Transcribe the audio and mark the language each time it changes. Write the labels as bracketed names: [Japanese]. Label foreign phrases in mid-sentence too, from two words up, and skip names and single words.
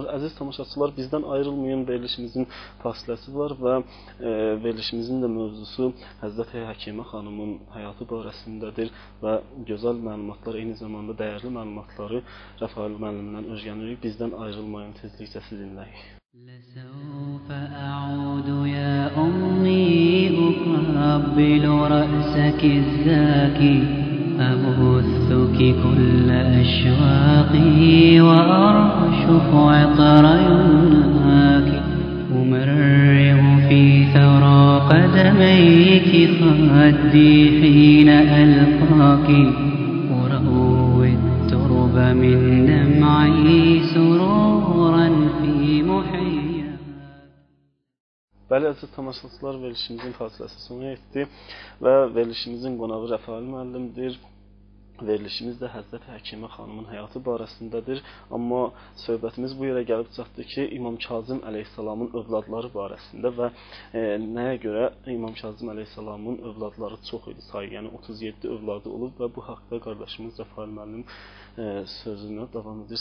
[Azerbaijani] Əziz tamaşaçılar, bizdən ayrılmayın, verilişimizin fasiləsi var və verilişimizin də mövzusu Həzrəti Həkimə xanımın həyatı barəsindədir və gözəl məlumatlar, eyni zamanda dəyərli məlumatları Rəfail müəllimdən öyrənirik. Bizdən ayrılmayın, tezliklə sizinləyik. [Arabic] لسوف أعود يا أمي أقبل رأسك الزاكي أبثك كل أشواقي وأرشف عطر يمناك أمرغ في ثرى قدميك خدي حين ألقاك أروي الترب من دمعي سرورا في محياك. [Azerbaijani] Bəli, əziz tamaşaçılar, verilişimizin fasiləsi sona yetdi və verilişimizin qonağı Rəfail müəllimdir. Verilişimiz də Həzrəti Həkimə xanımın həyatı barəsindədir. Amma söhbətimiz bu yerə gəlib çatdı ki, İmam Kazım əleyhissalamın övladları barəsində və nəyə görə İmam Kazım əleyhissalamın övladları çox idi sayı, yəni 37 övladı olub və bu haqda qardaşımız Rəfail müəllim sözünə davam edir.